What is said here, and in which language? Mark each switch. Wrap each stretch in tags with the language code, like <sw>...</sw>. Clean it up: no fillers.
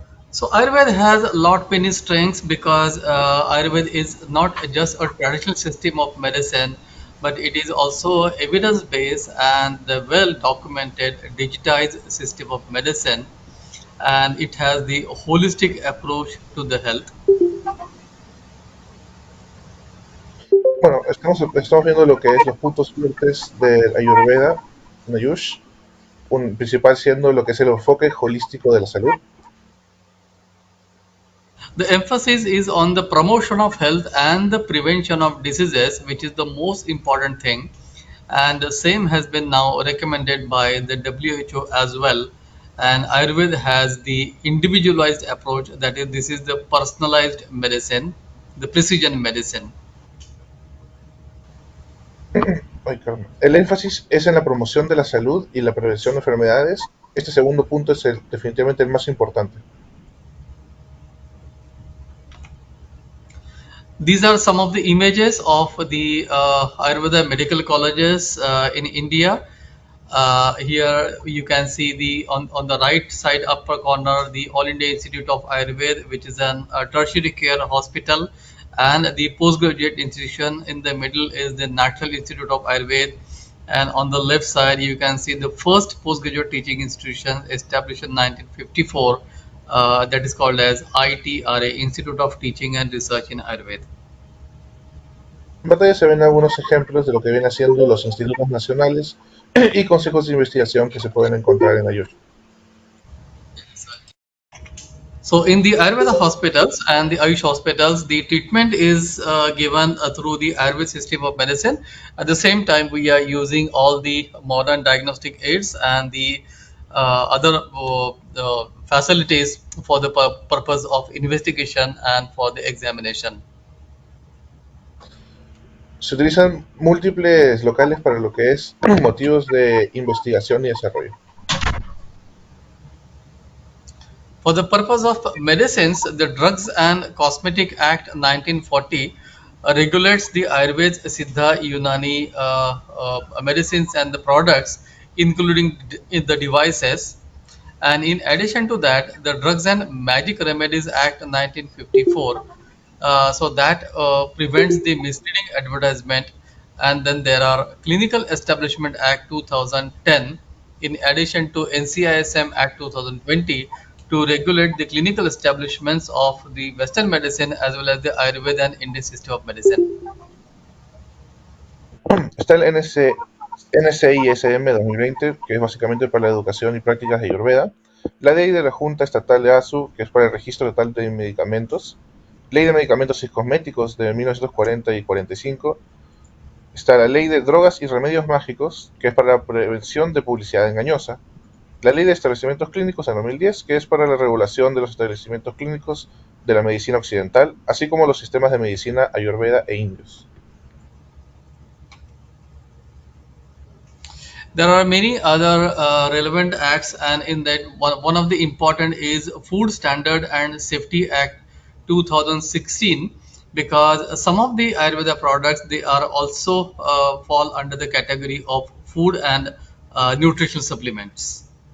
<en>So Ayurveda has a lot many strengths because Ayurveda is not just a traditional system of medicine, but it is also evidence-based and the well-documented digitized system of medicine, and it has the holistic approach to the health.</en> <es>Bueno, estamos viendo lo que es los puntos fuertes del Ayurveda, en Ayush, un principal siendo lo que es el enfoque holístico de la salud.</es> <en>The emphasis is on the promotion of health and the prevention of diseases, which is the most important thing. And the same has been now recommended by the WHO as well. And Ayurveda has the individualized approach, that is, this is the personalized medicine, the precision medicine.</en> <es>Ay, caramba. El énfasis es en la promoción de la salud y la prevención de enfermedades. Este segundo punto es definitivamente el más importante.</es> <en>These are some of the images of the Ayurveda medical colleges in India. Here you can see on the right side upper corner the All India Institute of Ayurveda, which is an tertiary care hospital, and the postgraduate institution in the middle is the National Institute of Ayurveda, and on the left side you can see the first postgraduate teaching institution established in 1954, that is called as ITRA, Institute of Teaching and Research in Ayurveda.</en> <es>En pantalla se ven algunos ejemplos de lo que vienen haciendo los institutos nacionales y consejos de investigación que se pueden encontrar en Ayush.</es> <en>So in the Ayurveda hospitals and the Ayush hospitals, the treatment is given through the Ayurveda system of medicine. At the same time, we are using all the modern diagnostic aids and the other the facilities for the purpose of investigation and for the examination.</en> <es>Se utilizan múltiples locales para lo que es motivos de investigación y desarrollo.</es> <en>For the purpose of medicines, the Drugs and Cosmetic Act 1940 regulates the Ayurveda, Siddha, Unani medicines and the products, including the devices. And in addition to that, the Drugs and Magic Remedies Act 1954, so that prevents the misleading advertisement. And then there are Clinical Establishment Act 2010, in addition to NCISM Act 2020, to regulate the clinical establishments of the Western medicine as well as the Ayurveda and Indian system of medicine.</en> <es>Está el NCISM 2020, que es básicamente para la educación y prácticas de Ayurveda. La ley de la Junta Estatal de ASU, que es para el registro total de medicamentos. Ley de medicamentos y cosméticos de 1940 y 45. Está la ley de drogas y remedios mágicos, que es para la prevención de publicidad engañosa. La ley de establecimientos clínicos en 2010, que es para la regulación de los establecimientos clínicos de la medicina occidental, así como los sistemas de medicina Ayurveda e indios.</es> <en>There are many other relevant acts, and in that one of the important is Food Standard and Safety Act 2016, because some of the Ayurveda products, they are also fall under the category of food and nutritional supplements.</en>